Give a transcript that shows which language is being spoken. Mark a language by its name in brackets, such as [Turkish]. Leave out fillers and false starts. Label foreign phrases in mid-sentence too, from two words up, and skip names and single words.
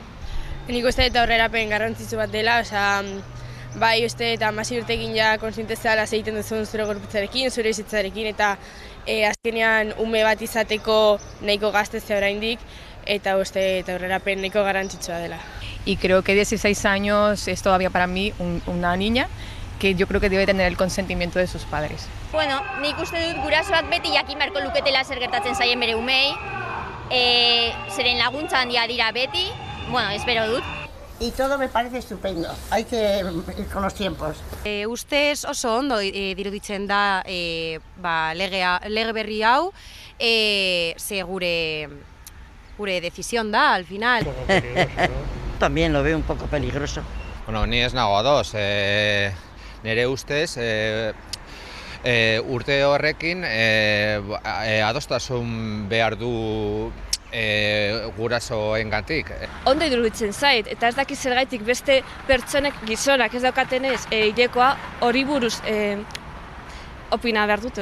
[Basque] Nik uste eta aurrerapen garrantzitsu bat dela, bai uste eta 16 urtekin ja kontzientezala egiten duzun zure gorputzarekin, zure bizitzarekin, eta azkenean ume bat izateko nahiko gaztezea oraindik, eta uste eta aurrerapen nahiko garrantzitsua dela. [Spanish] Y creo que 16 años es todavía para mí una niña que yo creo que debe tener el consentimiento de sus padres. [Basque] Bueno, nik uste dut gurasoak beti jakin beharko luketela zer gertatzen zaien bere umei, zeren laguntza handia dira beti, espero dut. [Spanish] Y todo me parece estupendo, hay que ir con los tiempos. [Basque] Ustez oso ondo diruditzen da lege berri hau, ze gure decisión da, [Spanish] al final. También lo veo un poco peligroso. [Basque] Bueno, ni ez nago ados, nire ustez, urte horrekin adostasun behar du gurasoengatik. Ondo iruditzen zait, eta ez dakit zergaitik beste pertsonek gizonak ez daukatenez hilekoa hori buruz opina behar dute.